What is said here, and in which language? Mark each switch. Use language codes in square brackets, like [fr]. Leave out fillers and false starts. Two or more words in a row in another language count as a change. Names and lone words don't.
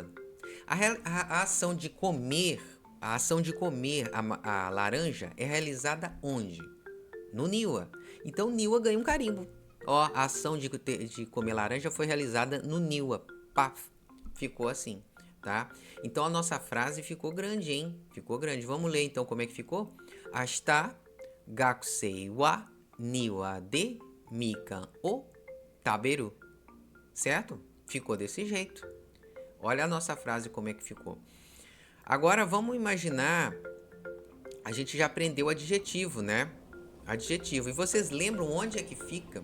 [pt] A ação de comer, a laranja é realizada onde? No Niwa. Então Niwa ganha um carimbo. Ó, a ação de comer laranja foi realizada no Niwa. Paf, ficou assim, tá? Então a nossa frase ficou grande, hein? Ficou grande. Vamos ler então como é que ficou? [ja] 明日学生は庭でみかんを食べる. [pt] Certo? Ficou desse jeito. Olha a nossa frase como é que ficou. Agora vamos imaginar, a gente já aprendeu o adjetivo, né? Adjetivo. E vocês lembram onde é que fica?